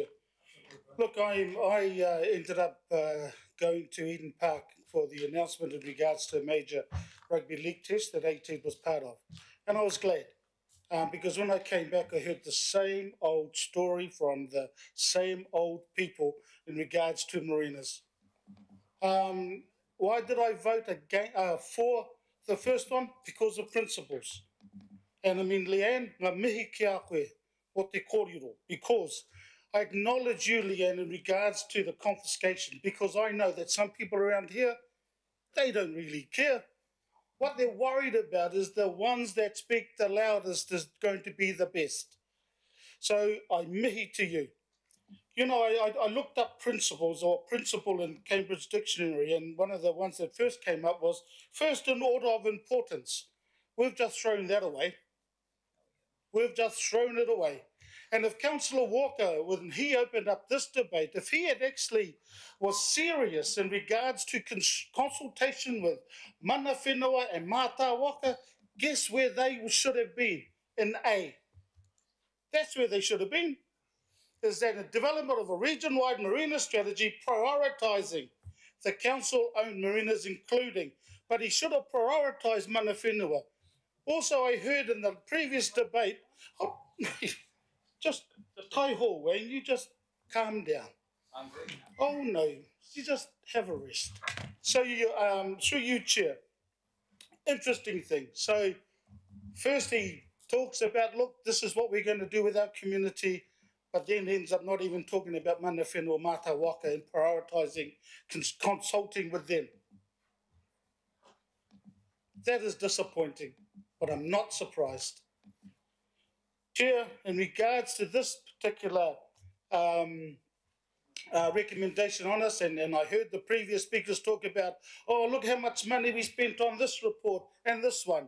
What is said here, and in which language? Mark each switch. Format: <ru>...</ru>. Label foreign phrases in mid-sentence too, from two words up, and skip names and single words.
<en>Look, I ended up going to Eden Park for the announcement in regards to a major rugby league test that AT was part of, and I was glad. because when I came back, I heard the same old story from the same old people in regards to marinas. Why did I vote for the first one? Because of principles. And I mean,</en> <mi>Leanne, ngā mihi ki a koe, o te kōrero,</mi> <en>because I acknowledge you, Leanne, in regards to the confiscation, because I know that some people around here, they don't really care. What they're worried about is the ones that speak the loudest is going to be the best. So I mihi to you. You know, I looked up principles or principle in Cambridge Dictionary, and one of the ones that first came up was first in order of importance. We've just thrown that away. We've just thrown it away. And if Councillor Walker, when he opened up this debate, if he had actually was serious in regards to consultation with</en> <mi>mana whenua</mi> <en>and</en> <mi>mata waka,</mi> <en>guess where they should have been? In A. That's where they should have been. Is that a development of a region-wide marina strategy prioritising the council-owned marinas including, but he should have prioritised</en> <mi>mana whenua.</mi> <en>Also, I heard in the previous debate, just taiho, Wayne, you just calm down. Oh no, you just have a rest. So you, through you, Chair, interesting thing. So first he talks about, look, this is what we're going to do with our community, but then ends up not even talking about</en> <mi>mana whenua mata waka</mi> <en>and prioritising, consulting with them. That is disappointing, but I'm not surprised. Chair, in regards to this particular recommendation on us, and I heard the previous speakers talk about, oh, look how much money we spent on this report and this one.</en>